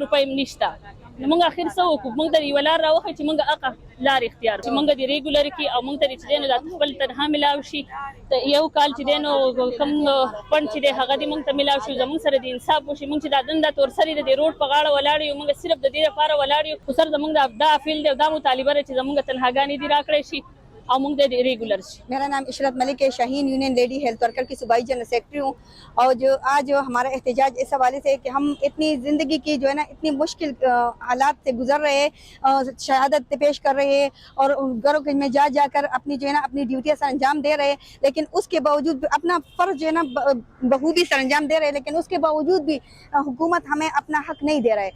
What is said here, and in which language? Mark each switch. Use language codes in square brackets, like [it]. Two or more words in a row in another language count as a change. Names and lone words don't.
[ps] روپۍ هم نشته نو مونږ اخر څه وکړو مونږ ته یوه لار راوښیي چې مونږ هغه لار اختیار چې مونږ د ریګولر کې او مونږ ته چې دی نو دا خپل تنها ملاو شي یو کال چې دی نو کوم فنډ چې دی هغه دې مونږ ته ملاو شي زمونږ سره د انصاف وشي مونږ چې دا دنده تورسرې د دې روډ په غاړه ولاړ یو مونږ صرف د دې لپاره ولاړ یو خو سر زمونږ دا اپیل دی او دا مطالبه ده چې زمونږ تنهاګانې دې راکړی شي اور مونږ د ریگولر شي. [ur] میرا نام عشرت ملک ہے شاہین یونین لیڈی ہیلتھ ورکر کی صوبائی [en] general secretary [ur] ہوں اور جو آج ہمارا احتجاج اس حوالے سے کہ ہم اتنی زندگی کی جو ہے نا اتنی مشکل حالات سے گزر رہے ہیں شہادت پیش کر رہے ہیں اور گھروں میں جا کر اپنی جو ہے نا اپنی ڈیوٹیاں سر انجام دے رہے ہیں لیکن اس کے باوجود اپنا فرض جو ہے نا بخوبی سر انجام دے رہے ہیں لیکن اس کے باوجود بھی حکومت ہمیں اپنا حق نہیں دے رہا ہے.